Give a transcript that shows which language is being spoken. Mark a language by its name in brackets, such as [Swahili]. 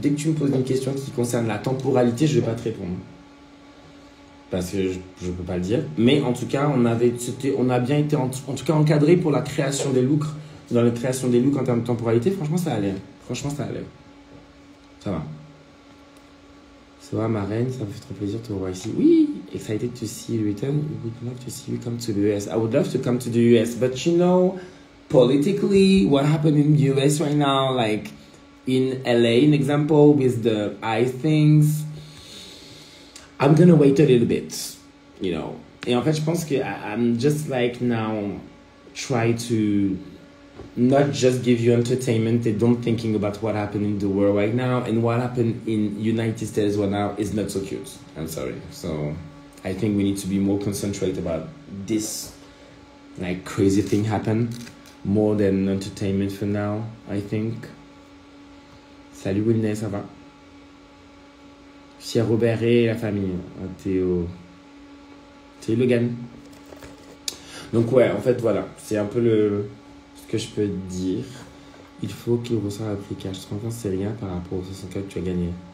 [French] Dès que tu me poses une question qui concerne la temporalité, je ne vais pas te répondre. Parce que je ne peux pas le dire. Mais en tout cas, on a bien été en tout cas encadré pour la création des looks dans la création des looks en termes de temporalité, franchement, ça allait. Franchement, ça allait. Ça va. Ça va, ma reine, ça me fait trop plaisir de te revoir ici. [English] Oui, excited to see you return. We would love to see you come to the US. I would love to come to the US, but you know, politically, what happened in the US right now, like in LA, an example, with the ICE things, I'm gonna wait a little bit, you know. [French] Et en fait, je pense que [English] I'm just like now try to not just give you entertainment and don't thinking about what happened in the world right now, and what happened in United States right now is not so cute. I'm sorry. So I think we need to be more concentrated about this like crazy thing happen more than entertainment for now, I think. [French] Salut Wilney, ça va? Cher Robert et la famille. Théo Logan. Donc ouais, en fait voilà, c'est un peu ce que je peux te dire. Il faut qu'il ressort le prix cash. 30 ans, c'est rien par rapport aux 64 que tu as gagné.